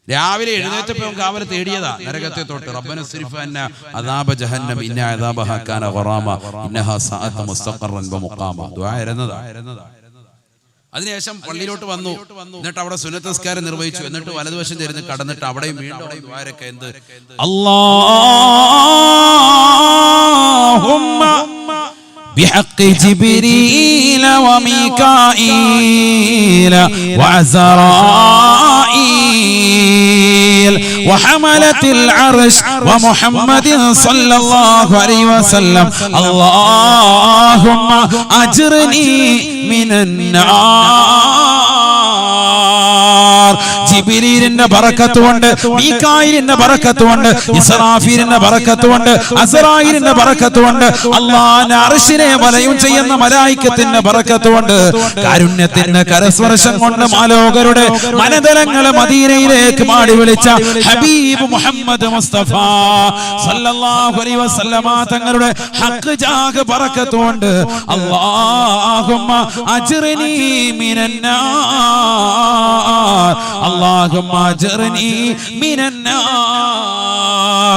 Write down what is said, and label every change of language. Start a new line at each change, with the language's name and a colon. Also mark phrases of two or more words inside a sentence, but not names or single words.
Malayalam: രാവിലെ എഴുന്നേറ്റപ്പോൾ കാവൽ തേടിയതാ നരകത്തെ തൊട്ട്.
Arabic: ربنا اصرف عنا عذاب جهنم إن عذابها كان غراما إنها ساءت مستقرا ومقاما.
Malayalam: ദുആ ഇരുന്നതാ. അതിനുശേഷം പള്ളിയിലോട്ട് വന്നു. എന്നിട്ട് അവിടെ സുന്നത്ത് നിസ്കാരം നിർവഹിച്ചു. എന്നിട്ട് വലതുവശം തിരിഞ്ഞ് കടന്നിട്ട് അവിടെയും വീണ്ടും ദ്വാരക്കെ എന്ത്
Arabic: അല്ലാഹുമ്മ بحق جبريل وميكائيل وعزرائيل وحملة العرش ومحمد صلى الله عليه وسلم اللهم أجرني من النار.
Malayalam: ജിബ്രീലിന്റെ ബറക്കത്ത് കൊണ്ട്, മീകായിലിന്റെ ബറക്കത്ത് കൊണ്ട്, ഇസ്രാഫീലിന്റെ ബറക്കത്ത് കൊണ്ട്, അസ്റായിലിന്റെ ബറക്കത്ത് കൊണ്ട്, അല്ലാഹുവിന്റെ അർശിനെ വലയം ചെയ്യുന്ന മലായികത്തിന്റെ ബറക്കത്ത് കൊണ്ട്, കാരുണ്യത്തിന്റെ കരസ്പർശം കൊണ്ട് മാലോകരുടെ മനതലങ്ങളെ മദീനയിലേക്ക് മാടി വിളിച്ച ഹബീബ് മുഹമ്മദ് മുസ്തഫ
Arabic: صلى الله عليه وسلم
Malayalam: തങ്ങളുടെ ഹഖ് ജാഗ് ബറക്കത്ത് കൊണ്ട്
Arabic: اللهم أجرني من النار اللهم أجرني من النار.